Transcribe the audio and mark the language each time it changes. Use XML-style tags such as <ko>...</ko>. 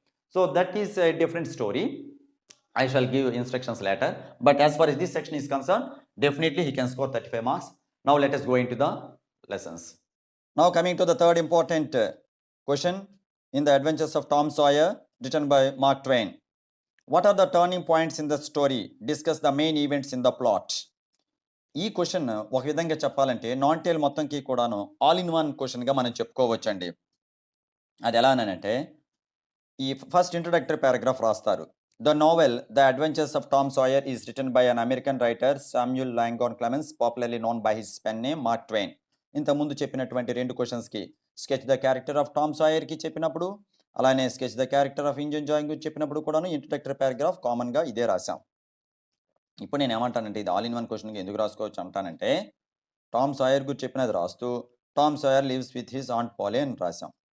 <en>So that is a different story. I shall give instructions later, but as far as this section is concerned, definitely he can score 35 marks. Now let us go into the lessons. Now coming to the third important question in the Adventures of Tom Sawyer, written by Mark Twain. What are the turning points in the story? Discuss the main events in the plot.</en> <te>ఈ question ఒక విధంగా చెప్పాలంటే non టేల్ మొత్తంకి కూడాను all in one క్వశ్చన్గా మనం చెప్పుకోవచ్చండి. అది ఎలా అనంటే ఈ ఫస్ట్ ఇంట్రొడక్టరీ పారాగ్రాఫ్ రాస్తారు.</te> <en>The novel The Adventures of Tom Sawyer is written by an American writer Samuel Langdon Clemens, popularly known by his pen name Mark Twain.</en> <te>ఇంతకుముందు చెప్పినటువంటి 2 క్వశ్చన్స్కి</te> <en>sketch the character of Tom సాయర్కి</en> <te>చెప్పినప్పుడు, అలానే sketch the character of engine జాయింగ్ చెప్పినప్పుడు కూడాను introductory paragraph కామన్గా ఇదే రాశాం. ఇప్పుడు నేను ఏమంటానంటే ఇది ఆల్ ఇన్ వన్ క్వశ్చన్కి ఎందుకు రాసుకోవచ్చు అంటానంటే,</te> <en>Tom Sawyer గురించి చెప్పినది రాస్తూ Tom Sawyer lives with his aunt Polly</en> <te>అని రాశాం.</te>